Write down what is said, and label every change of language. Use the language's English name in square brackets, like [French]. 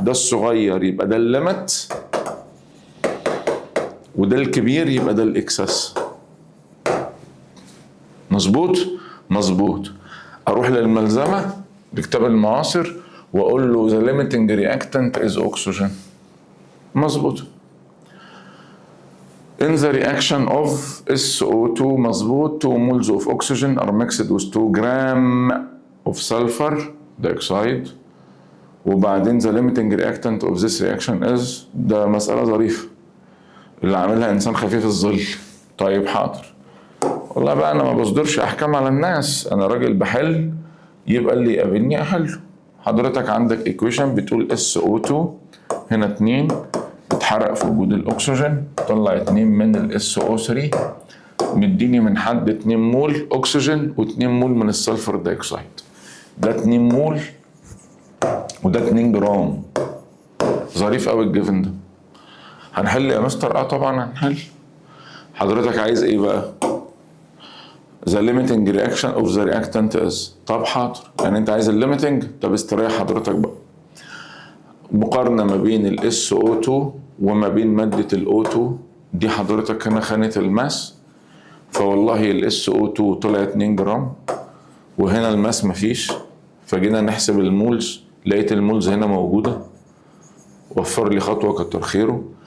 [Arabic] ده الصغير يبقى ده الليمت، وده الكبير يبقى ده الاكسس. مظبوط؟ مظبوط. اروح للملزمه لكتاب المعاصر واقول له [English] the limiting reactant is oxygen. [Arabic] مظبوط. [English] In the reaction of SO2 [Arabic] مظبوط [English] 2 moles of oxygen are mixed with 2 gram of sulfur dioxide. [Arabic] وبعدين [English] the limiting reactant of this reaction is، [Arabic] ده مسألة ظريفة اللي عاملها إنسان خفيف الظل. طيب حاضر. والله بقى أنا ما بصدرش أحكام على الناس، أنا راجل بحل، يبقى اللي يقابلني أحله. حضرتك عندك equation بتقول SO2 هنا 2 اتحرق في وجود الاكسجين، طلع 2 من ال SO3 مديني من حد 2 مول اكسجين و2 مول من السلفر دايوكسيد. ده 2 مول وده 2 جرام. ظريف قوي الجيفن ده. هنحل يا مستر؟ طبعا هنحل. حضرتك عايز ايه بقى؟ [English] the limiting reaction of the reactant is. [Arabic] طب حاضر، يعني انت عايز الليميتنج؟ طب استريح حضرتك بقى. مقارنة ما بين ال SO2 وما بين مادة ال O2. دي حضرتك هنا خانة الماس، فوالله ال SO2 طلع 2 جرام وهنا الماس مفيش، فجينا نحسب المولز لقيت المولز هنا موجودة، وفر لي خطوة كتر خيره.